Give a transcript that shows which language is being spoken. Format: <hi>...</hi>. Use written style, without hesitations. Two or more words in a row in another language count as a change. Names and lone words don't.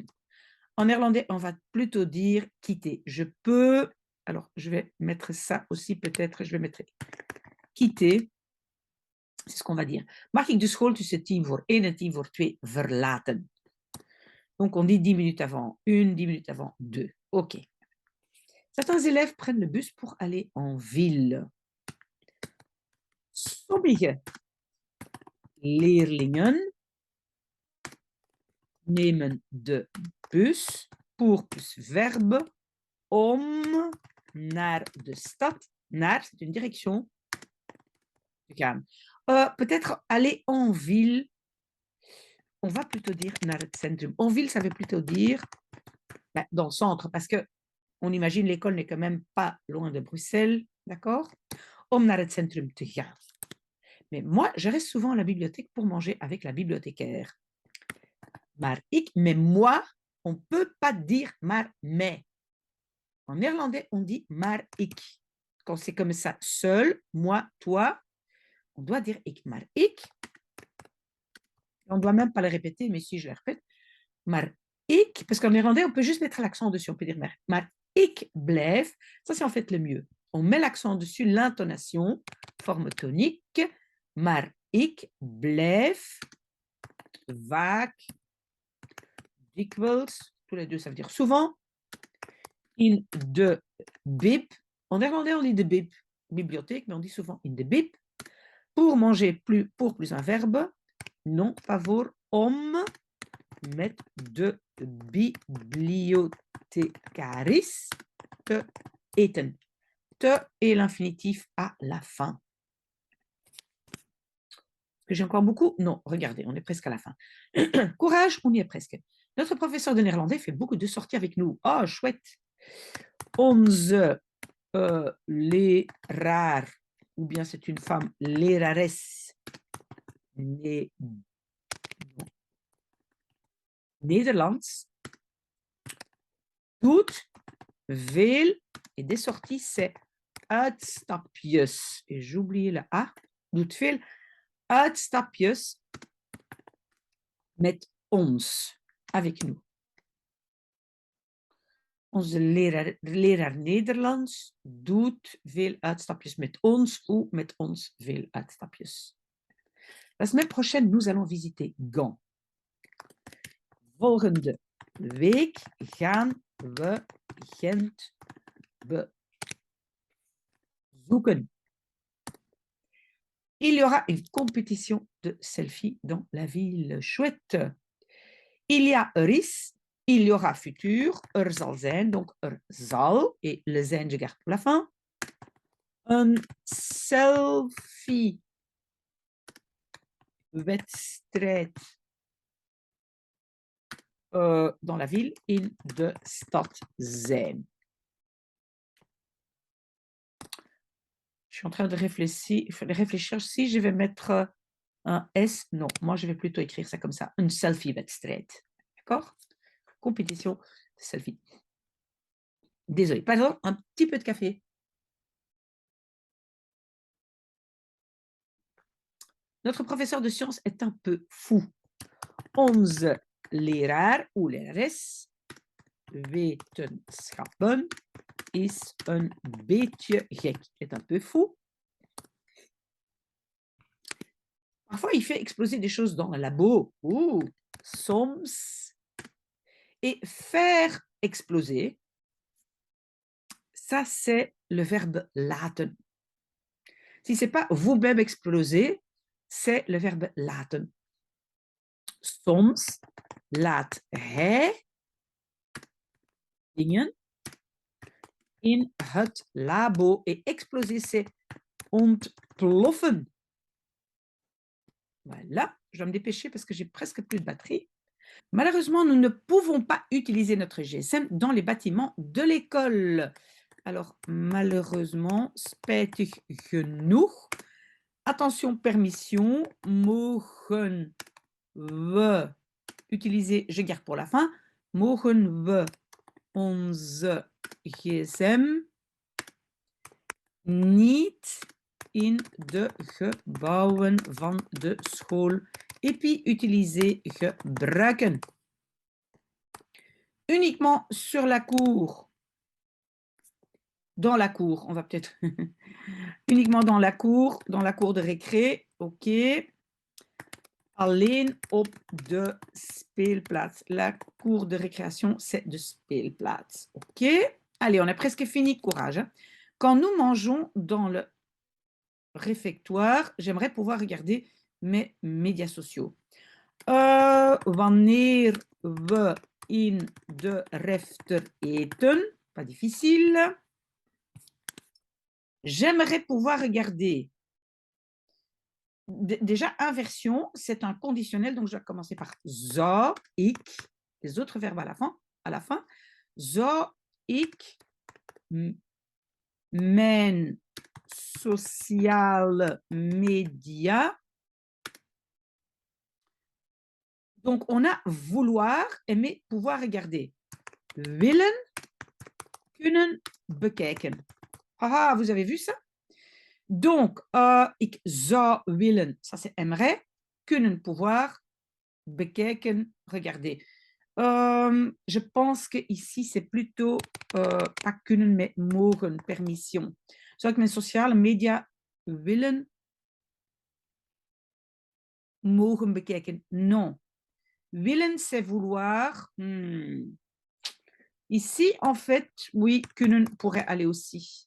<fr>En néerlandais, on va plutôt dire quitter. Je peux, alors je vais mettre ça aussi peut-être, je vais mettre quitter. C'est ce qu'on va dire.</fr> <nl>Mag ik de school tussen 10 voor 1 en 10 voor 2 verlaten?</nl> <fr>Donc on dit 10 minutes avant 1, 10 minutes avant 2. OK. Certains élèves prennent le bus pour aller en ville.</fr> <nl>Sommige leerlingen nemen de bus</nl> <fr>pour plus verbe</fr> <nl>om naar de stad.</nl> <fr>Naar, c'est une direction. Peut-être aller en ville. On va plutôt dire</fr> <nl>naar het centrum.</nl> <fr>En ville, ça veut plutôt dire dans le centre, parce que on imagine l'école n'est quand même pas loin de Bruxelles, d'accord?</fr> <nl>Om naar het centrum te gaan.</nl> <fr>Mais moi, je reste souvent à la bibliothèque pour manger avec la bibliothécaire.</fr> <nl>Maar ik,</nl> <fr>mais moi, on ne peut pas dire maar mais. En néerlandais, on dit</fr> <nl>maar ik.</nl> <fr>Quand c'est comme ça, seul, moi, toi, on doit dire ik.</fr> <nl>Maar ik,</nl> <fr>on ne doit même pas le répéter, mais si je le répète,</fr> <nl>maar ik,</nl> <fr>parce qu'en néerlandais, on peut juste mettre l'accent dessus, on peut dire</fr> <nl>maar ik blijf.</nl> <fr>Ça, c'est en fait le mieux. On met l'accent dessus, l'intonation, forme tonique,</fr> <nl>maar ik blijf vaak, dikwijls,</nl> <fr>tous les deux, ça veut dire souvent,</fr> <nl>in de bib.</nl> <fr>En néerlandais, on dit</fr> <nl>de bib,</nl> <fr>bibliothèque, mais on dit souvent</fr> <nl>in de bib.</nl> <fr>Pour manger plus, pour plus un verbe, non, pas</fr> <nl>voor, om, met de bibliothecaris te eten.</nl> <fr>Te et l'infinitif à la fin. que j'ai encore beaucoup? Non, regardez, on est presque à la fin. Courage, on y est presque. Notre professeur de néerlandais fait beaucoup de sorties avec nous. Oh, chouette.</fr> <nl>Onze leraar,</nl> <fr>ou bien c'est une femme,</fr> <nl>lerares, Nederlands, doet veel,</nl> <fr>et des sorties, c'est uitstapjes. Et j'ai oublié le A,</fr> <nl>doet veel uitstapjes met ons,</nl> <fr>avec nous.</fr> <nl>Onze leraar Nederlands doet veel uitstapjes met ons ou met ons veel uitstapjes.</nl> <fr>La semaine prochaine, nous allons visiter Gand.</fr> <nl>Volgende week gaan we Gent bezoeken.</nl> <fr>Il y aura une compétition de selfie dans la ville. Chouette. Il y a is, il y aura futur,</fr> <nl>zal zijn, donc zal,</nl> <fr>et le zijn, je garde pour la fin.</fr> <nl>Een selfie wedstrijd</nl> <fr>dans la ville,</fr> <nl>in de stad zijn.</nl> <fr>Je suis en train de réfléchir si je vais mettre un S. Non, moi je vais plutôt écrire ça comme ça. Une selfie-wedstrijd. D'accord? Compétition de selfie. Désolée. Pardon, un petit peu de café. Notre professeur de sciences est un peu fou.</fr> <nl>Onze leraar ou lerares wetenschappen is een beetje gek.</nl> <fr>Est un peu fou. Parfois, il fait exploser des choses dans le labo. Soms. Et faire exploser, ça, c'est le verbe laten. Si ce n'est pas vous-même exploser, c'est le verbe laten.</fr> <nl>Soms laat hij dingen in het labo.</nl> <fr>Et exploser, c'est ontploffen. Voilà, je dois me dépêcher parce que j'ai presque plus de batterie. Malheureusement, nous ne pouvons pas utiliser notre GSM dans les bâtiments de l'école. Alors, malheureusement,</fr> <nl>spijtig genoeg.</nl> <fr>Attention, permission.</fr> <nl>Mogen we</nl> <fr>utiliser, je garde pour la fin.</fr> <nl>Mogen we onze GSM niet in de gebouwen van de school EPI utiliser, gebruiken.</nl> <fr>Uniquement sur la cour. Dans la cour, on va peut-être... Uniquement dans la cour de récré. OK.</fr> <nl>Alleen op de speelplaats.</nl> <fr>La cour de récréation, c'est</fr> <nl>de speelplaats.</nl> <fr>OK. Allez, on a presque fini. Courage. Quand nous mangeons dans le réfectoire, j'aimerais pouvoir regarder mes médias sociaux.</fr> <nl>Wanneer we in de refter eten,</nl> <fr>pas difficile. J'aimerais pouvoir regarder. Déjà, inversion, c'est un conditionnel, donc je vais commencer par</fr> <nl>zou ik,</nl> <fr>les autres verbes à la fin.</fr> <nl>Zou ik mijn sociale media.</nl> <fr>Donc, on a vouloir, aimer, pouvoir regarder.</fr> <nl>Willen, kunnen, bekijken.</nl> <fr>Ah, vous avez vu ça? Donc,</fr> <nl>ik zou willen,</nl> <fr>ça c'est aimerait. Kunnen, pouvoir. Bekijken, regarder. Je pense que ici c'est plutôt pas kunnen, mais mogen, permission.</fr> <nl>Zou ik mijn sociale media willen mogen bekijken?</nl> <fr>Non. Willen, c'est vouloir. Ici, en fait, oui, kunnen pourrait aller aussi.</fr>